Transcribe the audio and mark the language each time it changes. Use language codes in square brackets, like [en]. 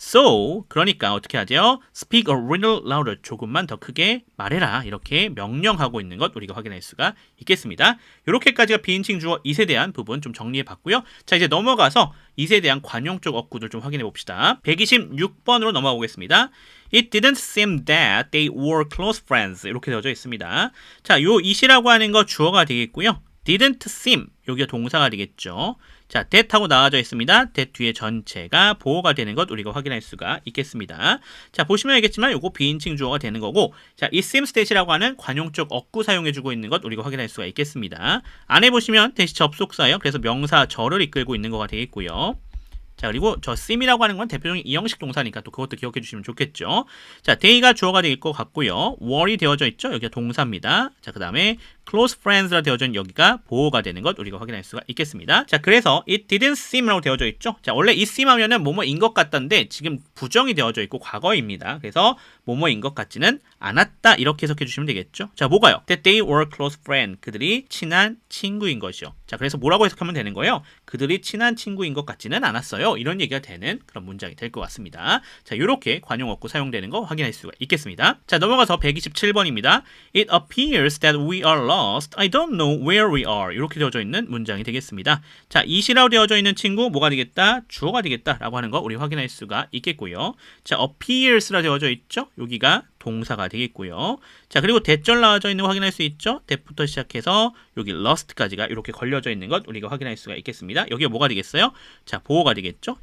[ko] So 그러니까 어떻게 하죠? [en] Speak a little louder. [ko] 조금만 더 크게 말해라. 이렇게 명령하고 있는 것 우리가 확인할 수가 있겠습니다. 이렇게까지가 비인칭 주어 it에 대한 부분 좀 정리해 봤고요. 자, 이제 넘어가서 it에 대한 관용적 어구들 좀 확인해 봅시다. 126번으로 넘어가 보겠습니다. [en] It didn't seem that they were close friends. [ko] 이렇게 되어져 있습니다. 자, 요 it이라고 하는 거 주어가 되겠고요. [en] didn't seem [ko] 여기가 동사가 되겠죠. 자, that 하고 나와져 있습니다. that 뒤에 전체가 보호가 되는 것 우리가 확인할 수가 있겠습니다. 자, 보시면 알겠지만 요거 비인칭 주어가 되는 거고, 자, [en] it seems that [ko] 이라고 하는 관용적 어구 사용해주고 있는 것 우리가 확인할 수가 있겠습니다. 안에 보시면 that이 접속사예요. 그래서 명사 절을 이끌고 있는 거가 되겠고요. 자, 그리고 저 seem이라고 하는 건 대표적인 이형식 동사니까 또 그것도 기억해 주시면 좋겠죠. 자, day가 주어가 될 것 같고요. were이 되어져 있죠. 여기가 동사입니다. 자, 그 다음에 [en] close friends [ko] 라 되어져 있는 여기가 보호가 되는 것 우리가 확인할 수가 있겠습니다. 자, 그래서 [en] it didn't seem [ko] 라고 되어져 있죠. 자, 원래 it seem 하면은 뭐뭐인 것 같던데 지금 부정이 되어져 있고 과거입니다. 그래서 뭐뭐인 것 같지는 않았다 이렇게 해석해 주시면 되겠죠. 자, 뭐가요? [en] That they were close friends. [ko] 그들이 친한 친구인 것이요. 자, 그래서 뭐라고 해석하면 되는 거예요? 그들이 친한 친구인 것 같지는 않았어요. 이런 얘기가 되는 그런 문장이 될 것 같습니다. 자, 이렇게 관용 어구 사용되는 거 확인할 수가 있겠습니다. 자, 넘어가서 127번입니다. [en] It appears that we are lost. I don't know where we are. [ko] 이렇게 되어져 있는 문장이 되겠습니다. 자, it이라고 되어져 있는 친구 뭐가 되겠다? 주어가 되겠다라고 하는 거 우리 확인할 수가 있겠고요. 자, appears라 되어져 있죠? 여기가 동사가 되겠고요. 자, 그리고 대절 나와져 있는 거 확인할 수 있죠? that부터 시작해서 여기 lost까지가 이렇게 걸려져 있는 것 우리가 확인할 수가 있겠습니다. 여기가 뭐가 되겠어요? 자, 보호가 되겠죠?